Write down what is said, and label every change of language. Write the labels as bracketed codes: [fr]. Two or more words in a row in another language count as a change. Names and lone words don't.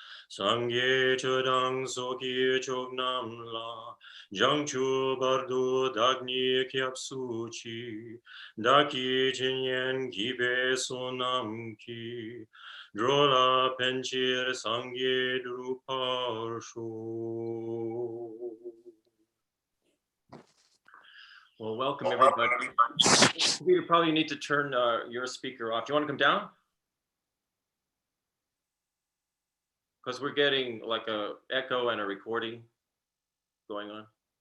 [bo] སངས་རྒྱས་ཆོས་དང་ཚོགས་ཀྱི་མཆོག་རྣམས་ལ། བྱང་ཆུབ་བར་དུ་བདག་ནི་སྐྱབས་སུ་མཆི། བདག་གི་སྦྱིན་སོགས་བགྱིས་པའི་བསོད་ནམས་ཀྱིས། འགྲོ་ལ་ཕན་ཕྱིར་སངས་རྒྱས་འགྲུབ་པར་ཤོག. [en] Well, welcome everybody. You probably need to turn your speaker off. Do you want to come down? Because we're getting like a echo and a recording going on.